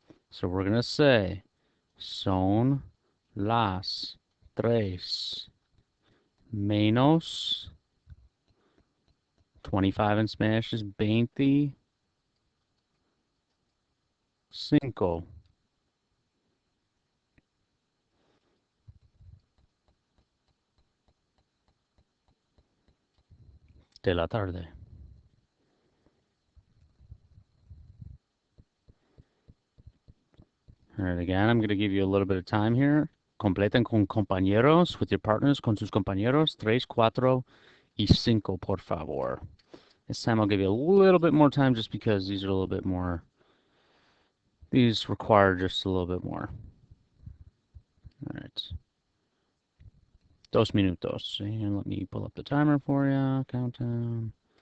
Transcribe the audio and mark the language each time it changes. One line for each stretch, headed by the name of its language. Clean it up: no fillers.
English: So we're going to say
Spanish: son las 3 menos 25
English: in Spanish is 25
Spanish: de la tarde.
English: All right, again, I'm going to give you a little bit of time here.
Spanish: Completen con compañeros,
English: with your partners,
Spanish: con sus compañeros. 3, 4, y 5,
English: por favor. This time I'll give you a little bit more time just because these are a little bit more, these require just a little bit more. All right. 2 minutos. And let me pull up the timer for you. Countdown.